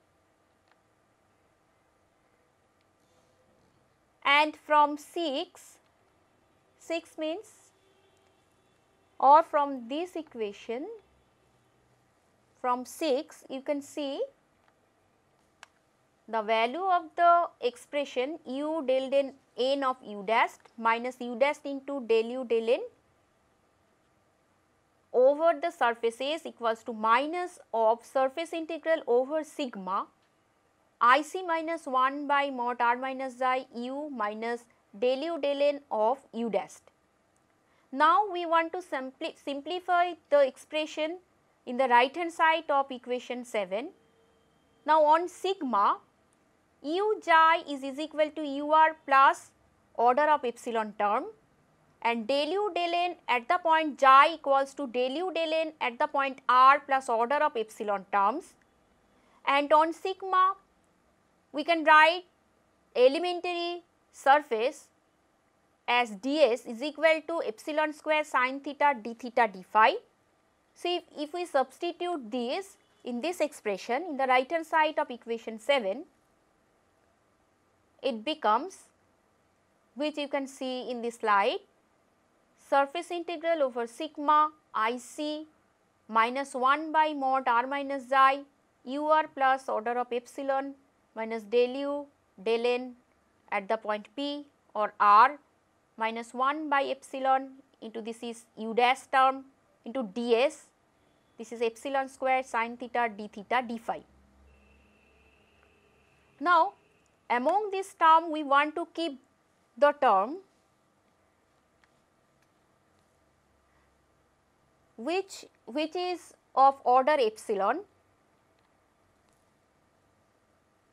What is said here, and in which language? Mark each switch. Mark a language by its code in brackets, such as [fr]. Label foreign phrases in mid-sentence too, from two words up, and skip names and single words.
[en] And from 6 means, or from this equation from 6 you can see the value of the expression u del del n of u dash minus u dash into del u del n over the surface S equals to minus of surface integral over sigma IC minus 1 by mod r minus xi u minus del u del n of u dash. Now, we want to simplify the expression in the right hand side of equation 7. Now, on sigma u xi is equal to ur plus order of epsilon term and del u del n at the point xi equals to del u del n at the point r plus order of epsilon terms, and on sigma we can write elementary surface as ds is equal to epsilon square sin theta d theta d phi. So, if we substitute this in this expression in the right hand side of equation 7, it becomes, which you can see in this slide, surface integral over sigma IC minus 1 by mod r minus xi ur plus order of epsilon minus del u del n at the point P or r minus 1 by epsilon into this is u dash term into ds, this is epsilon square sin theta d theta d phi. Now, among this term we want to keep the term which is of order epsilon.